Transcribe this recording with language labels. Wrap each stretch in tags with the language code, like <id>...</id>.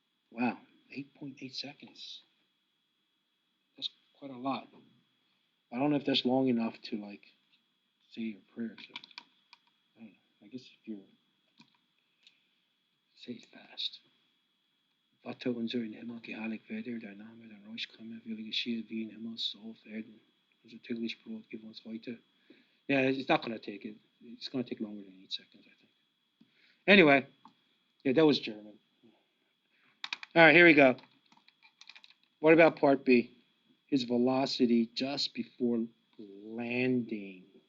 <en>Wow, 8.8 seconds. That's quite a lot. I don't know if that's long enough to like say your prayer. So I don't know. I guess if you're say it fast.</en> <de>Vater unser in Himmel, geheiligt werde dein Name, dein Reich komme, wille geschehe wie in Himmel, so auf Erden. Unser täglich Brot gib uns heute.</de> <en>Yeah, it's not going to take it. It's going to take longer than 8 seconds, I think. Anyway, yeah, that was German. All right, here we go. What about part B? His velocity just before landing.</en>